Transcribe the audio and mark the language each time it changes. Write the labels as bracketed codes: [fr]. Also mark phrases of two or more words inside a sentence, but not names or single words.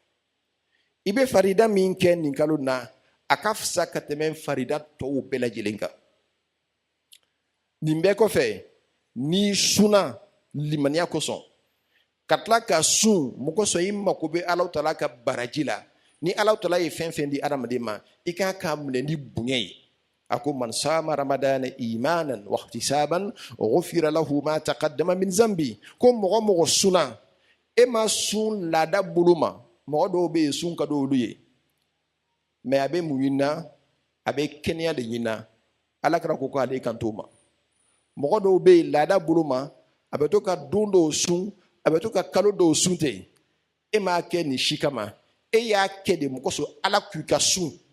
[bm] i bɛ farida min kɛ nin kalo na a ka fisa ka tɛmɛ farida tɔw bɛɛ lajɛlen kan nin bɛɛ kɔfɛ n'i sunna limaniya kosɔn ka tila ka sun mun kosɔn i mako bɛ Alahu Taala ka baraji la ni Alahu Taala ye fɛn fɛn di adamaden ma i kan k'a minɛ ni bonya ye a ko [ar] من صام رمضان إيمانا واحتسابا غفر له ما تقدم من ذنبه [bm] ko mɔgɔ mɔgɔ sunna e ma sun laada bolo ma mɔgɔ dɔw bɛ yen sun ka di olu ye mɛ a bɛ mun ɲinina a bɛ kɛnɛya de ɲinina Alakira ko k'ale kan t'o ma mɔgɔ dɔw bɛ yen laada bolo ma a bɛ to ka don dɔw sun a bɛ to ka kalo dɔw sun ten e m'a kɛ nin si kama e y'a kɛ de mɔgɔ sɔrɔ ala k'u ka sun